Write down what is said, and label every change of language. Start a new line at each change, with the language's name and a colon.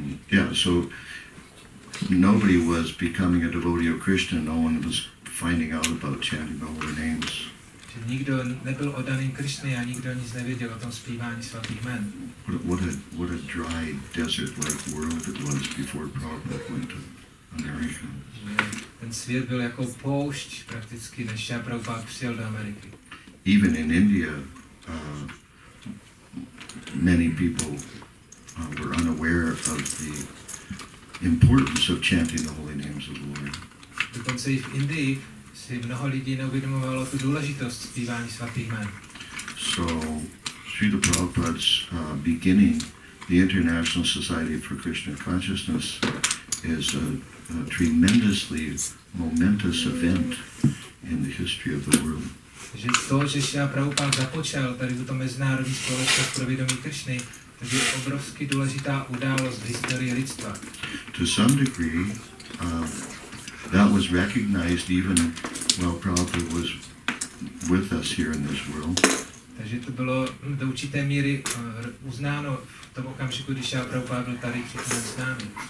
English: Yeah, so nobody was becoming a devotee of Krishna. No one was finding out about chanting the holy names.
Czech: Nikdo nebyl oddaným Krishny a nikdo nic nevěděl o tom zpívání svatých jmen.
English: What a dry desert-like world it was before Prabhupada went to America.
Czech: Ten svět byl jako poušť prakticky, než Srila Prabhupada přijel do Ameriky.
English: Even in India, many people were unaware of the importance of chanting the holy names of the Lord.
Czech: Dokonce i v Indii si mnoho lidí neuvědomovalo tu důležitost zpívání svatých jmen.
English: So, Srila Prabhupada's beginning the International Society for Krishna Consciousness is a tremendously momentous event in the history of the world.
Czech: Takže to, že Srila Prabhupada započal tady tuto mezinárodní společnost pro vědomí Krishny, to je obrovsky důležitá událost v historii lidstva.
English: To some degree, that was recognized even while Prabhupada was with us here in this world.
Czech: Takže to bylo do určité míry uznáno v tom okamžiku, když Srila Prabhupada byl tady přítomen s námi.